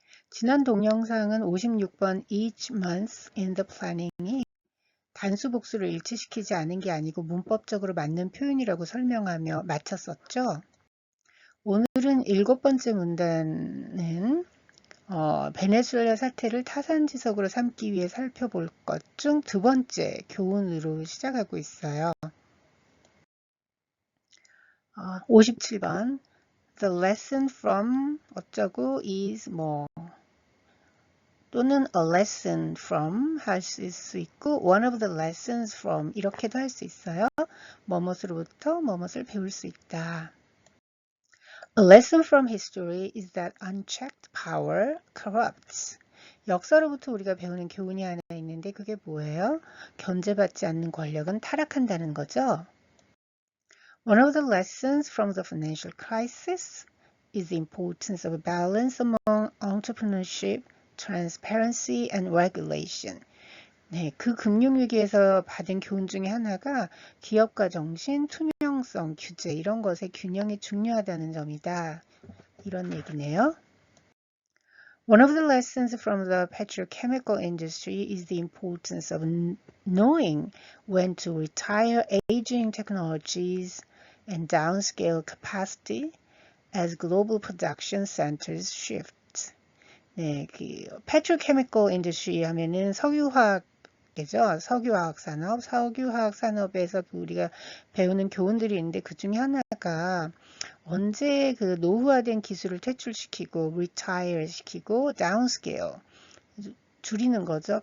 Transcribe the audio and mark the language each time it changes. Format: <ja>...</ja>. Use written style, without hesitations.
<ko>지난 동영상은 56번</ko> <en>Each month in the planning</en> <ko>이 단수 복수를 일치시키지 않은 게 아니고 문법적으로 맞는 표현이라고 설명하며 마쳤었죠. 오늘은 7번째 문단은 베네수엘라 사태를 타산지석으로 삼기 위해 살펴볼 것 중 두 번째 교훈으로 시작하고 있어요. 57번</ko> <en>The lesson from</en> <ko>어쩌고 is 뭐 또는</ko> <en>a lesson from</en> <ko>할 수 있고</ko> <en>one of the lessons from</en> <ko>이렇게도 할 수 있어요. 뭐뭇으로부터 뭐뭇을 배울 수 있다.</ko> <en>A lesson from history is that unchecked power corrupts.</en> <ko>역사로부터 우리가 배우는 교훈이 하나 있는데 그게 뭐예요? 견제받지 않는 권력은 타락한다는 거죠.</ko> <en>One of the lessons from the financial crisis is the importance of balance among entrepreneurship, transparency, and regulation.</en> <ko>네, 그 금융위기에서 받은 교훈 중에 하나가 기업가 정신, 투명성, 규제 이런 것의 균형이 중요하다는 점이다. 이런 얘기네요.</ko> <en>One of the lessons from the petrochemical industry is the importance of knowing when to retire aging technologies and downscale capacity as global production centers shift.</en> <ko>네, 그 petrochemical industry 하면은 석유화학 죠. 석유화학 산업, 석유화학 산업에서 우리가 배우는 교훈들이 있는데 그 중에 하나가 언제 그 노후화된 기술을 퇴출시키고 retire 시키고 downscale 줄이는 거죠.</ko>